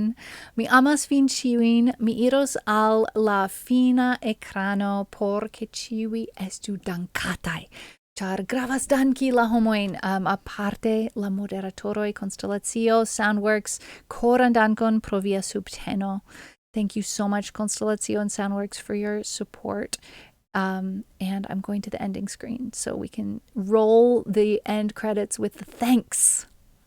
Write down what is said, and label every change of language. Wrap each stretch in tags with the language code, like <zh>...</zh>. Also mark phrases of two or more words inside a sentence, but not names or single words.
<eo>Mi amas vin ĉiujn. Mi iros al la fina ekrano por ke ĉiuj estu dankataj. Ĉar gravas danki la homojn, aparte la moderatoroj, Konstelacio, Soundworks, koran dankon pro via subteno.</eo> <en>Thank you so much, Konstelacio and Soundworks, for your support. And I'm going to the ending screen so we can roll the end credits with the thanks.</en>